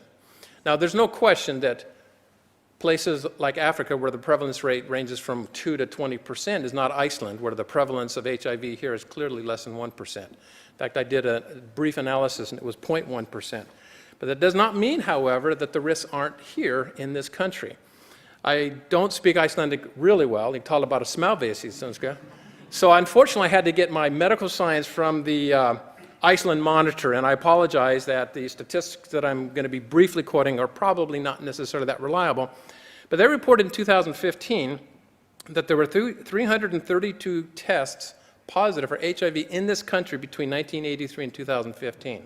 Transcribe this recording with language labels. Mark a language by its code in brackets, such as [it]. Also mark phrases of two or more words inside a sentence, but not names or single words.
[en] Now, there's no question that places like Africa, where the prevalence rate ranges from 2 to 20%, is not Iceland, where the prevalence of HIV here is clearly less than 1%. In fact, I did a brief analysis, and it was 0.1%. But that does not mean, however, that the risks aren't here in this country. I don't speak Icelandic really well. [is] Jeg talar bara smávæsi, svenska. [en] So unfortunately, I had to get my medical science from the Iceland Monitor, and I apologize that the statistics that I'm going to be briefly quoting are probably not necessarily that reliable. But they reported in 2015 that there were 332 tests positive for HIV in this country between 1983 and 2015.